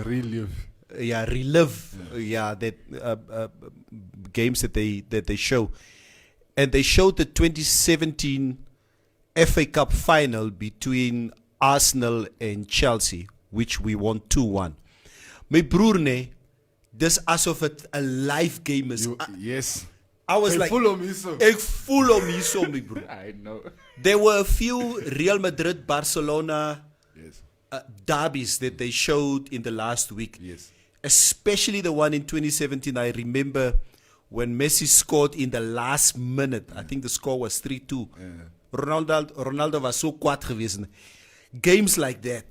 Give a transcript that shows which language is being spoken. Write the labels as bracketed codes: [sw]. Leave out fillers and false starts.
[en] relive. Relive. That games that they show, and they showed the 2017 FA Cup final between Arsenal and Chelsea, which we won 2-1. [af] My broer nee, dis asof het 'n live game is. [en] Yes. I was like, full of me so. [af] Ek voel hom hierso, my broer. [en] I know. There were a few Real Madrid, Barcelona derbies that they showed in the last week. Yes. Especially the one in 2017. I remember when Messi scored in the last minute. I think the score was 3-2. Ronaldo was so [af] kwaad geweest. [en] Games like that.